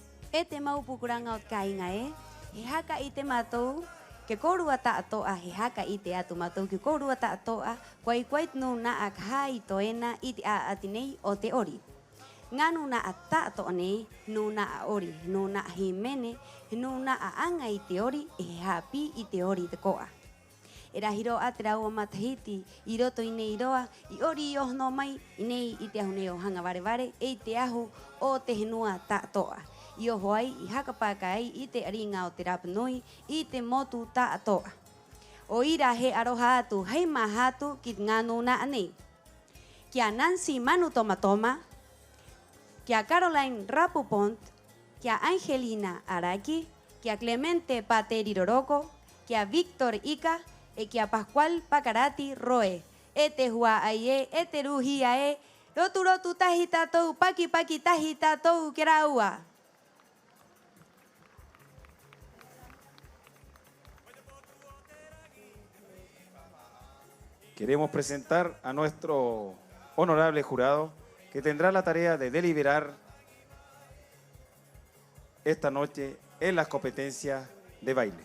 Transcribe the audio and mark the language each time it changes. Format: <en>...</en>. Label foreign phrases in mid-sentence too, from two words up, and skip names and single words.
<rap>Ete mau pukuranga ot kainga he haka ite matou ke korua ta toa he haka ite atu matou ke korua ta toa kwai no na ak hai toena ite a atinei o te ori. Nganu na ata to ne no na ori no na himene no na anga ite ori e hapi ite ori te koa. Era hiro atra o matahiti iroto ine iroa I ori o no mai inei ite ahuneo hanga vare e te ahu o te henua ta toa. Io hoai I hakapaka ai I te aringa o te Rapa Nui I te motu ta atoa. O ira he aroha atu hei mahatu ki nganu na anei. Kia Nancy Manu Tomatoma, kia Caroline Rapupont, kia Angelina Araki, kia Clemente Pateriroroko, kia Víctor Ica, e kia Pascual Pacarati Roe. E te hua aie, e te ruhi ae, rotu tahi tatou, paki tahi tatou keraua.</rap> <es>Queremos presentar a nuestro honorable jurado que tendrá la tarea de deliberar esta noche en las competencias de baile.</es>